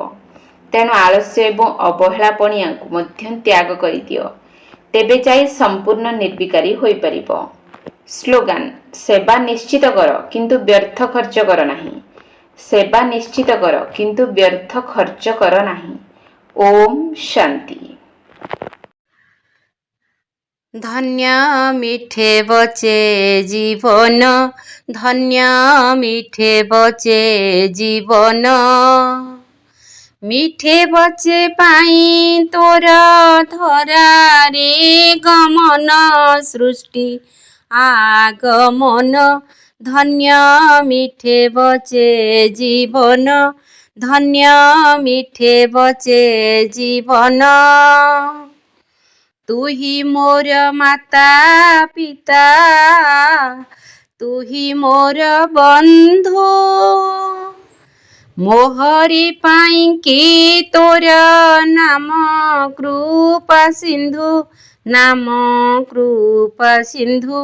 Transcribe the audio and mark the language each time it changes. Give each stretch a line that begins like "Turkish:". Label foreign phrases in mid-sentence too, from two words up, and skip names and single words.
Odia: ତେଣୁ ଆଳସ୍ୟ ଏବଂ ଅବହେଳାପଣିଆକୁ ମଧ୍ୟ ତ୍ୟାଗ କରିଦିଅ। ତେବେ ଯାଇ ସମ୍ପୂର୍ଣ୍ଣ ନିର୍ବିକାରୀ ହୋଇପାରିବ। ସ୍ଲୋଗାନ, ସେବା ନିଶ୍ଚିତ କର କିନ୍ତୁ ବ୍ୟର୍ଥ ଖର୍ଚ୍ଚ କର ନାହିଁ। ସେବା ନିଶ୍ଚିତ କର କିନ୍ତୁ ବ୍ୟର୍ଥ ଖର୍ଚ୍ଚ କର ନାହିଁ। ଓମ୍ ଶାନ୍ତି। ଧନ୍ୟ ମିଠେ ବଚେ ଜୀବନ, ଧନ୍ୟ ମିଠେ ବଚେ ଜୀବନ, ମିଠେ ବଚେ ପାଇ ତୋର ଧରାରେ ଗମନ, ସୃଷ୍ଟି ଆଗମନ, ଧନ୍ୟ ମିଠେ ବଚେ ଜୀବନ, ଧନ୍ୟ ମିଠେ ବଚେ ଜୀବନ। ତୁହି ମୋର ମାତା ପିତା, ତୁହି ମୋର ବନ୍ଧୁ, ମୋହରି ପାଇଁକି ତୋର ନାମ କୃପା ସିନ୍ଧୁ, ନାମ କୃପା ସିନ୍ଧୁ।